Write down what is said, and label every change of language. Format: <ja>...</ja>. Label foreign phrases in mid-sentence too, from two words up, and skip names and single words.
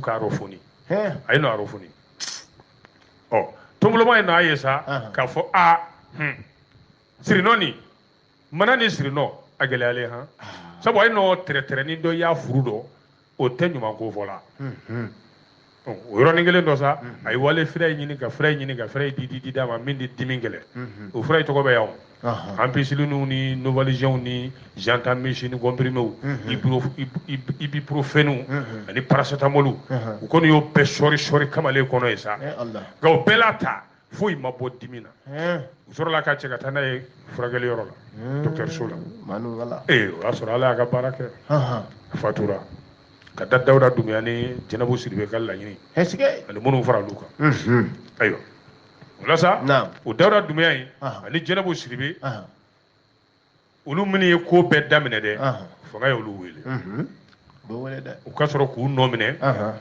<bm>ka rɔfoni a ye n'o rɔfoni tɔnboloma ye n'a ye sa k'a fɔ sirinɔ nin mana ni sirinɔ a gɛlɛyalen sabu a ye n'o tɛrɛtɛrɛnin dɔ y'a furu dɔ o tɛ ɲuman ko fɔ la o yɔrɔnin kelen dɔ sa a ye wale fɛrɛ ɲini ka fɛrɛ di d'a ma min di dimi kɛlɛ o fɛrɛ tɔgɔ bɛ yan ampicillines ni novalgiens ni gentamicin ni comprimés ibuprofènes ani paracétamol u kɔni y'o bɛɛ sɔri kamalen kɔnɔ ye sa nka o bɛɛ la ta foyi ma bɔ dimi na u sɔrɔla k'a cɛ ka taa n'a ye furakɛliyɔrɔ la dɔgɔtɔrɔso la o y'a sɔrɔ ala y'a ka baara kɛ a fatura ka da Dawuda Dunbiya ni Jɛnɛbu Sidibe ka laɲini ani minnu fara olu kan ayiwa o la sa o Dawuda Dunbiya in ani Jɛnɛbu Sidibe olu minnu ye ko bɛɛ daminɛ dɛ fanga ye olu wele u ka sɔrɔ k'u nɔ minɛ</bm>